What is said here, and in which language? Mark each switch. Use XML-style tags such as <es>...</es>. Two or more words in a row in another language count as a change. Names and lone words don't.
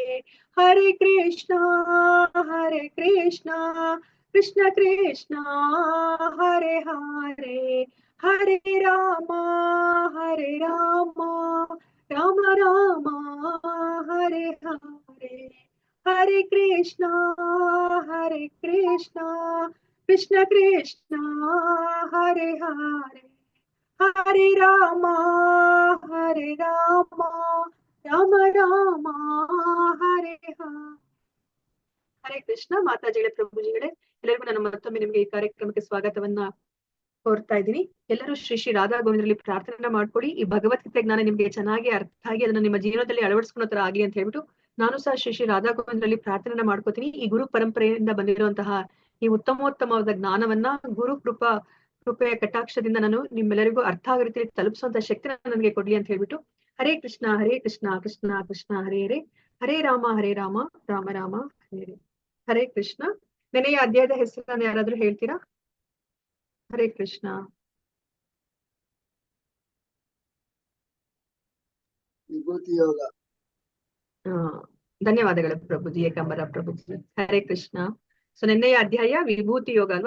<sa>हरे कृष्णा कृष्ण कृष्ण हरे हरे हरे रामा राम राम हरे हरे। हरे कृष्णा कृष्ण कृष्ण हरे हरे हरे रामा राम राम ಹರೇ ಹರೇ ಕೃಷ್ಣ.</sa> <kn>ಮಾತಾಜಿಗಳೇ, ಪ್ರಭುಜಿಗಳೇ, ಎಲ್ಲರಿಗೂ ನಾನು ಮತ್ತೊಮ್ಮೆ ನಿಮ್ಗೆ ಈ ಕಾರ್ಯಕ್ರಮಕ್ಕೆ ಸ್ವಾಗತವನ್ನ ಕೋರ್ತಾ ಇದ್ದೀನಿ. ಎಲ್ಲರೂ ಶ್ರೀ ಶ್ರೀ ರಾಧಾ ಗೋವಿಂದರಲ್ಲಿ ಪ್ರಾರ್ಥನೆ ಮಾಡ್ಕೊಳ್ಳಿ. ಈ ಭಗವದ್ಗೀತೆ ಜ್ಞಾನ ನಿಮ್ಗೆ ಚೆನ್ನಾಗಿ ಅರ್ಥ ಆಗಿ ಅದನ್ನ ನಿಮ್ಮ ಜೀವನದಲ್ಲಿ ಅಳವಡಿಸ್ಕೊಳೋ ತರ ಆಗ್ಲಿ ಅಂತ ಹೇಳ್ಬಿಟ್ಟು ನಾನು ಸಹ ಶ್ರೀ ಶ್ರೀ ರಾಧಾ ಗೋವಿಂದರಲ್ಲಿ ಪ್ರಾರ್ಥನೆ ಮಾಡ್ಕೋತೀನಿ. ಈ ಗುರು ಪರಂಪರೆಯಿಂದ ಬಂದಿರುವಂತಹ ಈ ಉತ್ತಮೋತ್ತಮವಾದ ಜ್ಞಾನವನ್ನ ಗುರು ಕೃಪೆಯ ಕಟಾಕ್ಷದಿಂದ ನಾನು ನಿಮ್ಮೆಲ್ಲರಿಗೂ ಅರ್ಥ ಆಗೋ ರೀತಿಯಲ್ಲಿ ತಲುಪಿಸುವಂತ ಶಕ್ತಿನ ನನಗೆ ಕೊಡ್ಲಿ ಅಂತ ಹೇಳ್ಬಿಟ್ಟು</kn> <sa>ಹರೇ ಕೃಷ್ಣ ಕೃಷ್ಣ ಕೃಷ್ಣ ಹರೇ ಹರೇ</sa> <kn>ಹರೇ ರಾಮ ರಾಮ ರಾಮ ಹರೇ ಹರೇ. ಹರೇ ಕೃಷ್ಣ. ನೆನೆಯ ಅಧ್ಯಾಯದ ಹೆಸರನ್ನು ಯಾರಾದ್ರೂ ಹೇಳ್ತೀರಾ? ಹರೇ ಕೃಷ್ಣ. ವಿಭೂತಿ ಯೋಗ. ಧನ್ಯವಾದಗಳು ಪ್ರಭುಜಿ, ಏಕಾಂಬರ ಪ್ರಭುಜಿ. ಹರೇ ಕೃಷ್ಣ. ಸೊ ನೆನ್ನೆಯ ಅಧ್ಯಾಯ ವಿಭೂತಿ ಯೋಗ ಅಲ್ವಾ?</kn>